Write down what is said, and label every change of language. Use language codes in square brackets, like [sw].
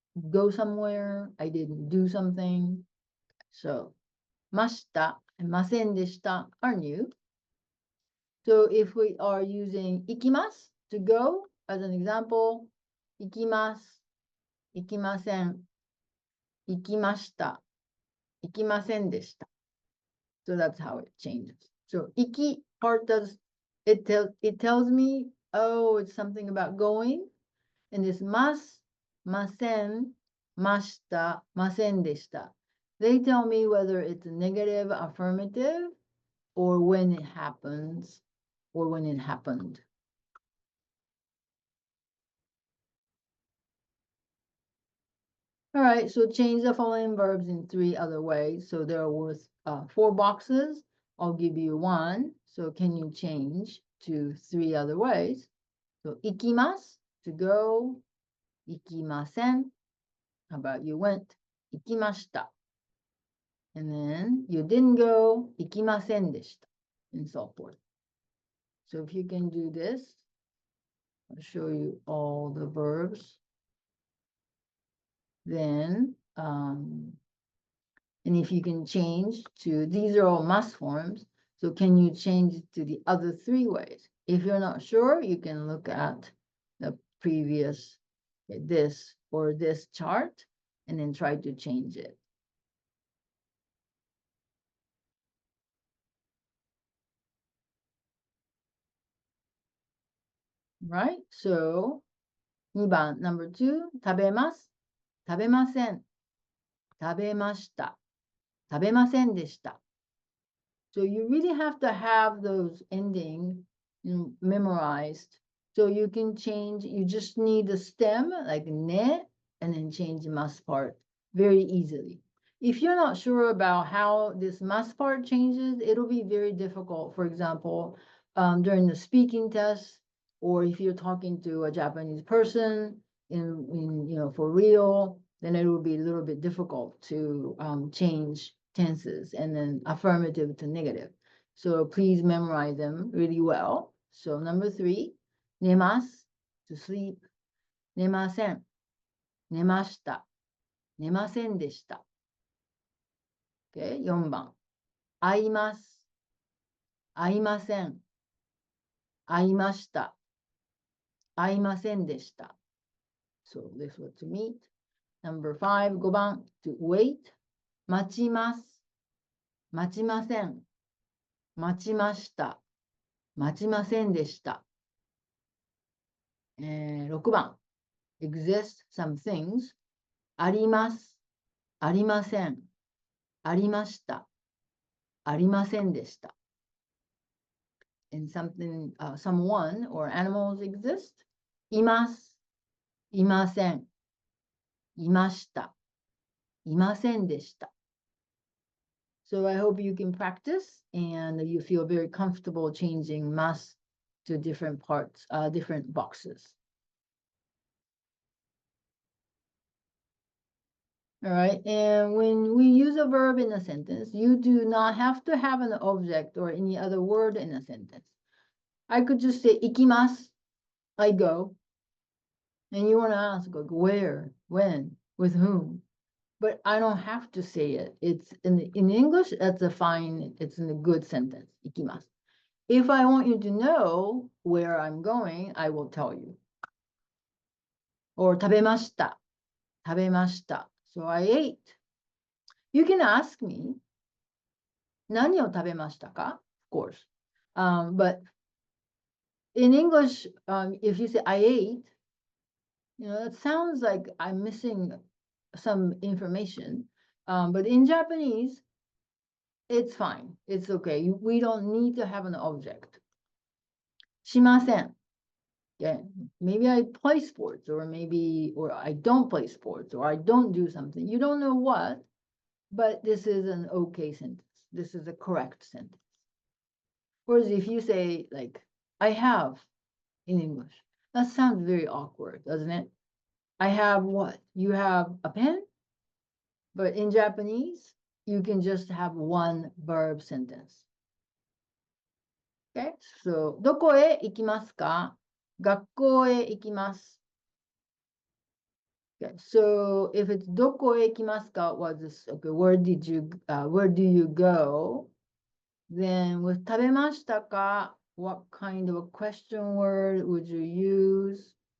[en] go somewhere. I didn't do something. So, ました and ませんでした are new. So if we are using 行きます to go as an example, [ja] 行きます、行きません、行きました、行きませんでした. [en] So that's how it changes. So 行き part does it tells me, oh, it's something about going, and this ます、ません、ました、ませんでした. They tell me whether it's a negative, affirmative, or when it happens, or when it happened. All right, so change the following verbs in 3 other ways. So there was 4 boxes. I'll give you 1. So can you change to 3 other ways? So 行きます to go, 行きません. How about you went? 行きました. And then you didn't go, 行きませんでした. And so forth. So if you can do this, I'll show you all the verbs. Then, and if you can change to, these are all must forms. So can you change it to the other 3 ways? If you're not sure, you can look at the previous, this or this chart, and then try to change it. Right? [ja] So, 2番, number 2, 食べます、食べません、食べました、食べませんでした. [en] So you really have to have those ending memorized. So you can change, you just need the stem like ne, and then change the must part very easily. If you're not sure about how this must part changes, it'll be very difficult. For example, during the speaking test, or if you're talking to a Japanese person in for real, then it will be a little bit difficult to change tenses and then affirmative to negative. So please memorize them really well. So number 3, 寝ます to sleep, [ja] 寝ません、寝ました、寝ませんでした. Okay, 4番, 会います、会いません、会いました、会いませんでした. [en] So this was to meet. [ja] Number 5, 5番, to wait, 待ちます、待ちません、待ちました、待ちませんでした. 6番, [en] exist some things, [ja] あります、ありません、ありました、ありませんでした. [en] And something, someone or animals exist, [ja] います、いません、いました、いませんでした. [en] So I hope you can practice and you feel very comfortable changing mas to different parts, different boxes. All right, and when we use a verb in a sentence, you do not have to have an object or any other word in a sentence. I could just say, 行きます, I go. And you want to ask, like, where, when, with whom? But I don't have to say it. It's in English, that's a fine, it's in a good sentence, 行きます. If I want you to know where I'm going, I will tell you. [ja] Or 食べました、食べました. [en] So I ate. You can ask me, [ja] 何を食べましたか? [en] Of course. But in English, if you say I ate, it sounds like I'm missing some information. But in Japanese, it's fine. It's okay. We don't need to have an object. [ja] しません. [en] Yeah, maybe I play sports, or I don't play sports, or I don't do something. You don't know what, but this is an okay sentence. This is a correct sentence. Whereas if you say, like, I have in English, that sounds very awkward, doesn't it? I have what? You have a pen? But in Japanese, you can just have one verb sentence. [ja] Okay, so どこへ行きますか? 学校へ行きます. [en] Okay, so if it's [ja] どこへ行きますか [en] was this, okay, where do you go? Then with 食べましたか what kind of a question word would you use?